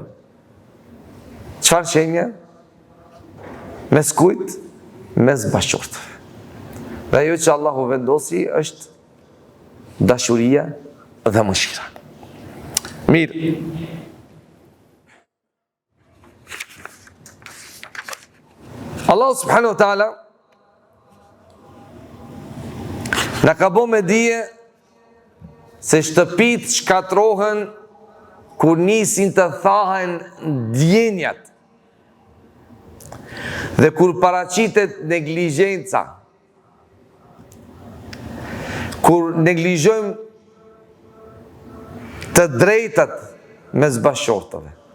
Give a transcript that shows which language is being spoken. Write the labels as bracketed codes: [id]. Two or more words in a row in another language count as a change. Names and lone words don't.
[sq] Çfarë shenja? Mes kujt? Mes bashkëshortëve. Dhe ajo që Allahu vendosi është dashuria dhe mëshira. Mirë. Allahu [ar] سبحانه وتعالى [sq] na ka bo me dije se shtëpit shkatrohen kur nisin të thahen ndjenjat dhe kur paraqitet neglizhenca, kur neglizhojmë të drejtat mes bashkëshortëve.